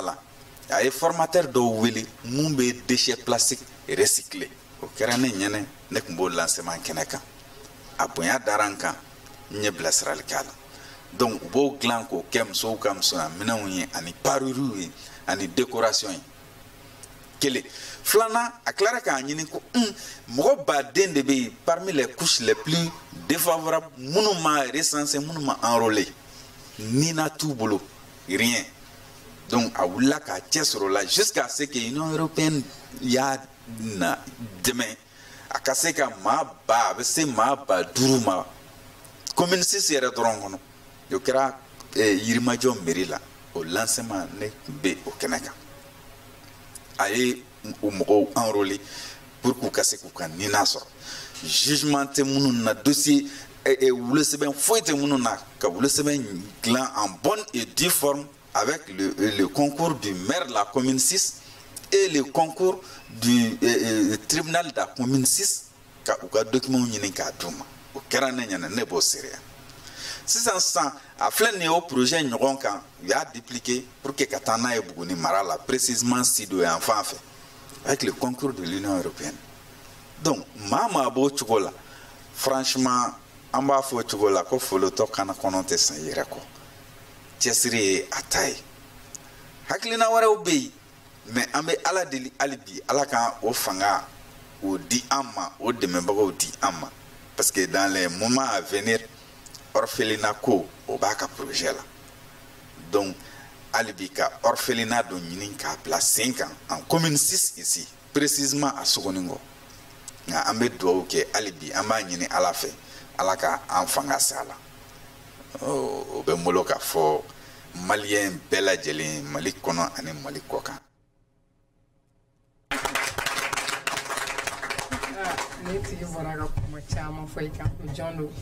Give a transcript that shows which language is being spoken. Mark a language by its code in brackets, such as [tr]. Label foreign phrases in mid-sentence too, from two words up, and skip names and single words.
[bm] la a ye formateur dɔw wele mun bɛ [fr] déchet plastique recyclé [bm] o kɛra ne ɲɛnɛ ne tun b'o lancement kɛnɛ kan a bonya dara n kan n ye bilasirali k'a la donc u b'o dilan k'o kɛ musow ka musoya minɛnw ye ani parures ye ani décoration ye kelen filanan a tilara k'a ɲini ko mɔgɔ baden de bɛ yen [fr] parmi les couches les plus défavorables [bm] minnu ma recensé minnu ma enrôlé nina t'u bolo [fr] rien donc [bm] a wulila k'a cɛ sɔrɔ la [fr] jusqu'à ce que Union européenne [bm] y'a na dɛmɛ a ka se ka maa ba a bɛ se maa ba 5 ma commune 6 yɛrɛ dɔrɔn kɔnɔ o kɛra Yirimajɔ mairie la o lancement ne tun bɛ o kɛnɛ kan a ye o mɔgɔw [fr] enrôler pour [bm] k'u ka se k'u ka nina sɔrɔ jugement tɛ minnu na dossier wolosɛbɛn foyi tɛ minnu na ka wolosɛbɛn dilan [fr] en bonne et due forme avec le concours du maire de la commune 6 et le concours du tribunal de la commune 6 [bm] ka u ka document ɲini k'a d'u ma o kɛra ne ɲɛna ne b'o seereya sisan a filɛ nin ye o projet ɲɔgɔn kan u y'a [fr] dupliqué pour que [bm] ka taa n'a ye Buguni mara la précisément Sido yan fan fɛ avec [fr] le concours de l'Union européenne donc [bm] maa b'o cogo la franchement an b'a fɔ o cogo la ko folotɔ kana kɔnɔ tɛ san yɛrɛ kɔ cɛsiri ye a ta ye hakilina wɛrɛw bɛ yen mais an bɛ ala deli hali bi ala kan o fanga o di an ma o dɛmɛbagaw di an ma [fr] parce que dans les moments à venir orphelinat [bm] ko o b'a ka projet la donc hali bi ka orphelinat dɔ ɲini k'a bila sen kan [fr] en commune 6 ici précisément à Sogoningo [bm] nka an bɛ dugawu kɛ hali bi an b'a ɲini ala fɛ ala ka an fanga se a la o bɛ n bolo k'a fɔ maliyɛn bɛɛ lajɛlen mali kɔnɔ ani mali kɔ kan. ne tigi bɔra ka kuma caman fɔ i kan o jɔn don.